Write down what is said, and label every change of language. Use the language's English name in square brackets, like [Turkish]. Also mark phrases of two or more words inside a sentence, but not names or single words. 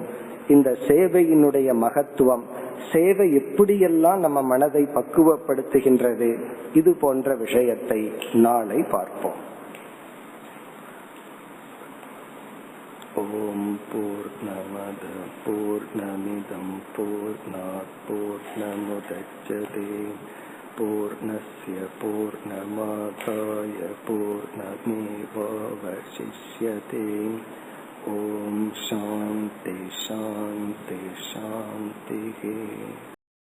[Tamil] இந்த சேவையினுடைய மகத்துவம், சேவை எப்படியெல்லாம் நம்ம மனதை பக்குவப்படுத்துகின்றது, இது போன்ற விஷயத்தை நாளை பார்ப்போம். [Sanskrit] ॐ पूर्णमदः पूर्णमिदं पूर्णात् पूर्णमुदच्यते पूर्णस्य पूर्णमादाय पूर्णमेवावशिष्यते. ॐ शान्ति शान्ति शान्ति.